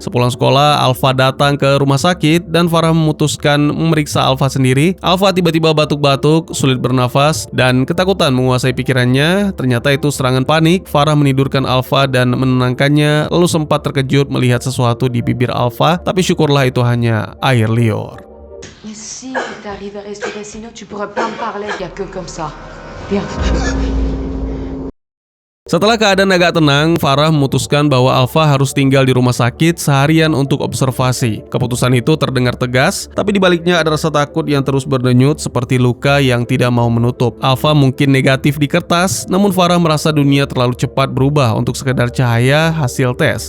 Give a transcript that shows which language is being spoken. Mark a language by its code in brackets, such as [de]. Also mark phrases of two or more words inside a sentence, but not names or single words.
[id] Sepulang sekolah, Alfa datang ke rumah sakit dan Farah memutuskan memeriksa Alfa sendiri. Alfa tiba-tiba batuk-batuk, sulit bernafas, dan ketakutan menguasai pikirannya. Ternyata itu serangan panik. Farah menidurkan Alfa dan menenangkannya, lalu sempat terkejut melihat sesuatu di bibir Alfa, tapi syukurlah itu hanya air liur. [fr] Mais si t'arrives à respirer, sinon tu pourrais pas me parler, y a que comme ça. Viens. [id] Setelah keadaan agak tenang, Farah memutuskan bahwa Alfa harus tinggal di rumah sakit seharian untuk observasi. Keputusan itu terdengar tegas, tapi di baliknya ada rasa takut yang terus berdenyut seperti luka yang tidak mau menutup. Alfa mungkin negatif di kertas, namun Farah merasa dunia terlalu cepat berubah untuk sekedar cahaya hasil tes.